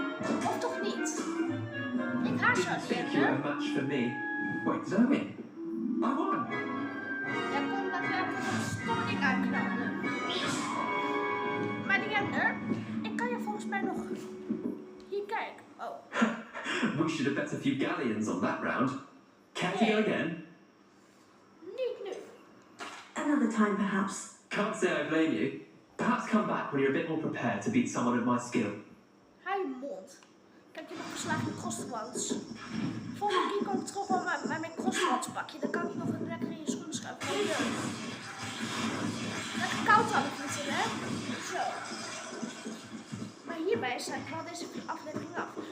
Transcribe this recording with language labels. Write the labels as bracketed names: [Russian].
[Dutch] Of toch niet? Ik haat jou, [English] Didn't think you were [Dutch] Liende. [English] a match for me. Wait, did I win? I won. [Dutch] Jij kon dat stomme ding uitknallen. Maar Liende, ik kan je volgens mij nog... Hier, kijk. Oh. [English] We should have bet a few galleons on that round. Care to go again? [Dutch] Niet nu. [English] Another time, perhaps. Can't say I blame you. Perhaps come back when you're a bit more prepared to beat someone of my skill. [Dutch] Hou je mond. Ik heb je nog verslagen in crossroads. Volgende keer kom ik terug wel met mijn crossroads pakje. Dan kan ik nog een lekker in je schoenen schuiven. Gewoon leuk. Lekker koud aan de voeten, hè? Zo. Maar hierbij sluit ik wel deze aflevering af.